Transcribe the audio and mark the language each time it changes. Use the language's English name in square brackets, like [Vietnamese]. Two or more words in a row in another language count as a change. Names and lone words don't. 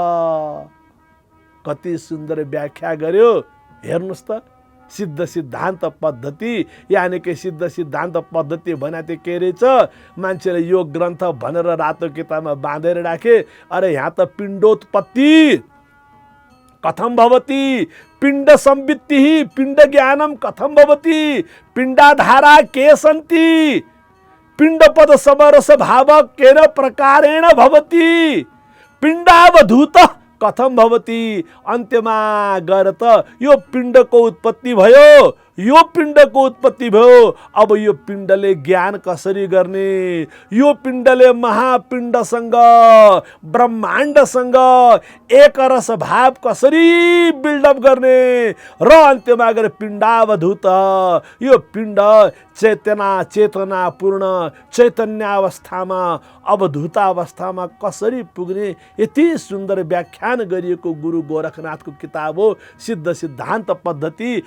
[Nepali] कति सुन्दर व्याख्या गर्यो हेर्नुस् त। सिद्ध सिद्धान्त पद्धति, यानि कि सिद्ध सिद्धान्त पद्धति भने के रहेछ, मान्छेले यो ग्रन्थ भनेर रातो किताबमा बाँधेर राखे। [Sanskrit] अरे यहाँ त पिण्डोत्पत्ति कथम भवति, पिण्ड संवित्तिः पिण्ड ज्ञानम कथम भवति, पिण्डाधारा के सन्ति, पिण्डपद समरस भाव केन प्रकारेण भवति, पिण्डावधूत कथम भवति। [Nepali] अन्त्यमा गएर त यो पिण्डको उत्पत्ति भयो, यो पिण्डको उत्पत्ति भयो। अब यो पिण्डले ज्ञान कसरी गर्ने, यो पिण्डले महापिण्डसँग ब्रह्माण्डसँग एक रस भाव कसरी बिल्डअप गर्ने, र अन्त्यमा गएर पिण्डावधूत, यो पिण्ड चेतना पूर्ण चैतन्यावस्थामा अवधूतावस्थामा कसरी पुग्ने, यति सुन्दर व्याख्यान गरिएको गुरु गोरखनाथको किताब हो सिद्ध सिद्धान्त पद्धति।